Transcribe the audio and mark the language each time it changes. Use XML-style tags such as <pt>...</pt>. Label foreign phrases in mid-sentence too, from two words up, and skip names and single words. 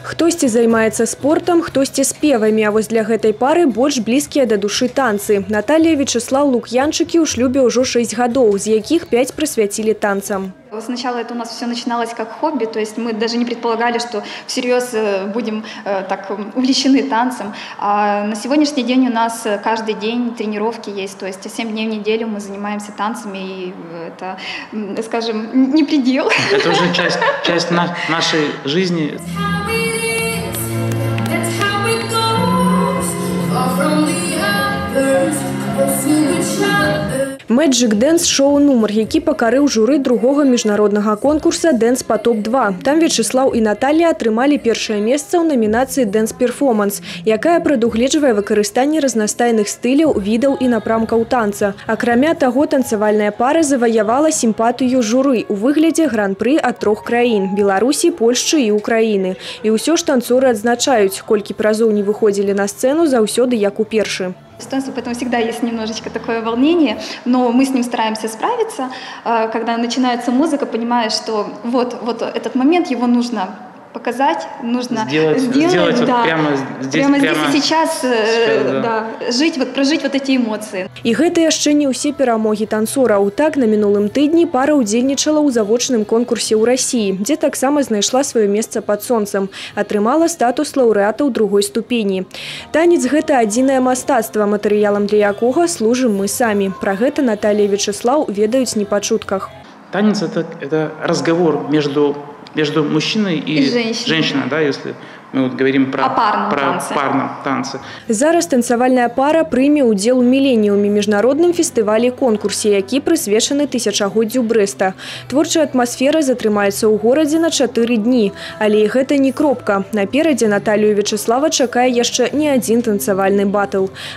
<be>Хтосьці займаецца спортам, хтосьці спевамі, а вось для гэтай пары больш блізкія да душы танцы. Наталья и Вячеслав Лук'янчыкі ў шлюбе ўжо 6 гадоў, з якіх 5 прысвяцілі танцам.</be> <ru>Сначала это у нас все начиналось как хобби, то есть мы даже не предполагали, что всерьез будем так увлечены танцем. А на сегодняшний день у нас каждый день тренировки есть, то есть 7 дней в неделю мы занимаемся танцами, и это, скажем, не предел. Это уже часть нашей жизни.</ru> <be>Magic Dance шоу-нумар, які пакарыў журы другого міжнароднага конкурса «Dance по топ-2». Там Вячеслав і Наталья атрымалі першае месца ў намінацыі «Dance Performance», якая прадугледжвае выкарыстанне разнастайных стыляў, відаў і напрамкаў танца. Акрамя таго, танцавальная пара заваявала сімпатыю журы ў выглядзе гран-пры ад 3 краін – Беларусі, Польшчы і Украіны. І ўсё ж танцоры адзначаюць, колькі прызоў не выходзілі на сцэну заўсёды як у першы.</be> <ru>Поэтому всегда есть немножечко такое волнение, но мы с ним стараемся справиться. Когда начинается музыка, понимаешь, что вот этот момент, его нужно показать, нужно сделать да, прямо здесь и сейчас, да, прожить эти эмоции.</ru> <be>І гэта яшчэ не ўсе перамогі танцораў. Так, на мінулым тыдні пара ўдзельнічала ў завочным конкурсе ў Расіі, дзе таксама знайшла сваё месца пад сонцам, атрымала статус лаўрэата ў 2-й ступені. Танец – гэта адзінае мастацтва, матэрыялам для якога служым мы самі. Пра гэта Наталья и Вячеслав ведаюць не па чутках.</be> <ru>Танец – это разговор между мужчиной и женщиной, да, если мы говорим про парном танце.</ru> <be>Зараз танцавальная пара прыме ўдзел у міленіуме міжнародным фестывалі конкурсе, які прысвечаны тысячагоддзю Брэста. Творчая атмасфера затрымаецца ў горадзе на 4 дні. Але і гэта не кропка. Наперадзе Наталью і Вячеслава чакае яшчэ не адзін танцавальны батл.</be>